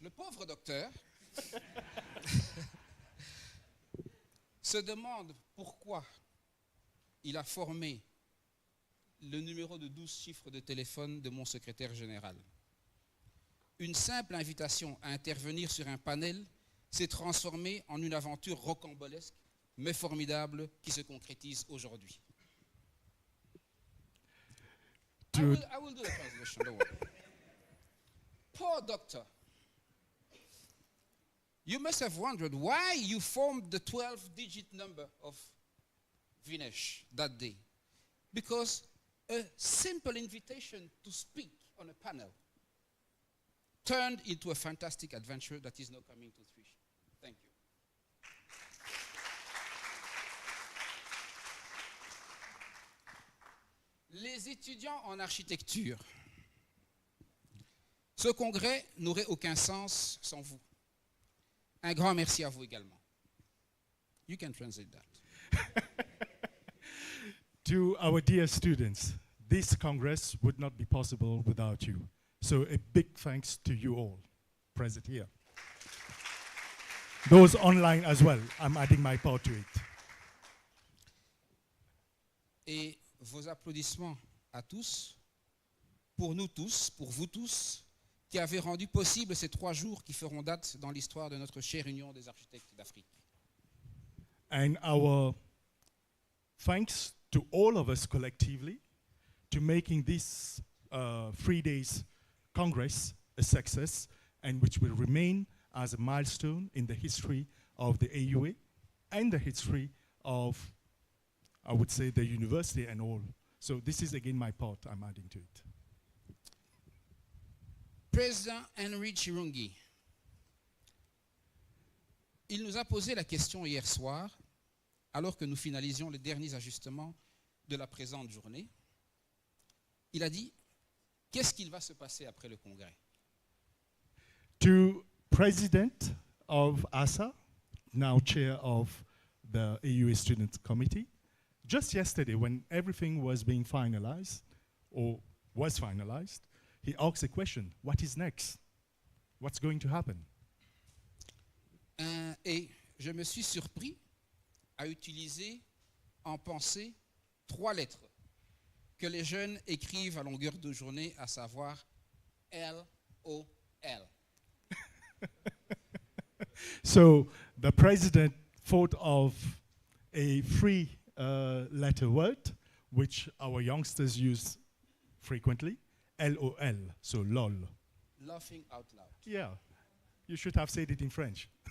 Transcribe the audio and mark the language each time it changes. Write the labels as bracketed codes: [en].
[fr] Le pauvre docteur se demande pourquoi il a formé le numéro de 12 chiffres de téléphone de mon secrétaire général. Une simple invitation à intervenir sur un panel s'est transformée en une aventure rocambolesque, mais formidable, qui se concrétise aujourd'hui. [en] I will do the translation, don't worry. Poor doctor. You must have wondered why you formed the 12-digit number of Vinesh that day. Because a simple invitation to speak on a panel turned into a fantastic adventure that is now coming to fruition. Thank you. [fr] Les étudiants en architecture Ce congrès n'aurait aucun sens sans vous. Un grand merci à vous également. [en] You can translate that. To our dear students, this Congress would not be possible without you. So a big thanks to you all present here. Those online as well, I'm adding my part to it. [fr] Et vos applaudissements à tous, pour nous tous, pour vous tous, qui avez rendu possible ces 3 jours qui feront date dans l'histoire de notre chère Union des architectes d'Afrique. [en] And our thanks to all of us collectively to making this 3 days Congress a success and which will remain as a milestone in the history of the AUA and the history of, I would say, the university and all. So this is again my part I'm adding to it. [fr] Président Henry Chirungi, il nous a posé la question hier soir, alors que nous finalisions les derniers ajustements de la présente journée. Il a dit, qu'est-ce qu'il va se passer après le congrès? [en] To President of ASA, now chair of the AUA Student Committee, just yesterday when everything was being finalized, or was finalized, he asked a question, what is next? What's going to happen? [fr] Et je me suis surpris à utiliser en pensée 3 lettres que les jeunes écrivent à longueur de journée, à savoir L-O-L. [en] So the president thought of a 3-letter word, which our youngsters use frequently, LOL, so lol. Laughing out loud. Yeah, you should have said it in French.